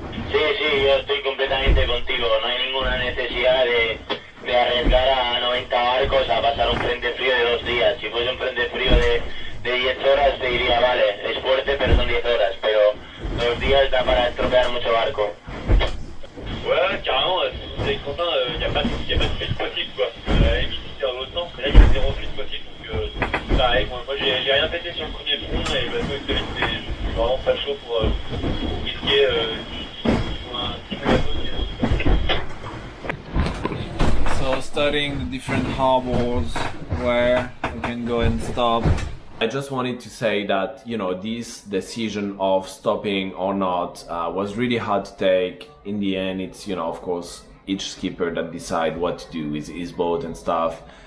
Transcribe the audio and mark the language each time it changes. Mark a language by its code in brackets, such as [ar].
[es] Sí, yo estoy completamente contigo. No hay ninguna necesidad de arriesgar a 90 barcos a pasar un frente frío de 2 días. Si fuese un frente frío de 10 horas te diría, vale, es fuerte pero son 10 horas, pero 2 días da para estropear mucho barco. [fr] Ouais, carrément, c'est Quentin, il n'y a pas de flûte possible quoi. Limite c'est dans l'autre sens, mais là il y a 0 flûte possible, donc pareil, moi j'ai rien pété sur le premier front et le bateau est solide, mais je suis vraiment pas chaud pour risquer un petit bateau. [en] So studying the different harbors where we can go and stop. I just wanted to say that, you know, this decision of stopping or not was really hard to take. In the end, it's, you know, of course, each skipper that decide what to do with his boat and stuff.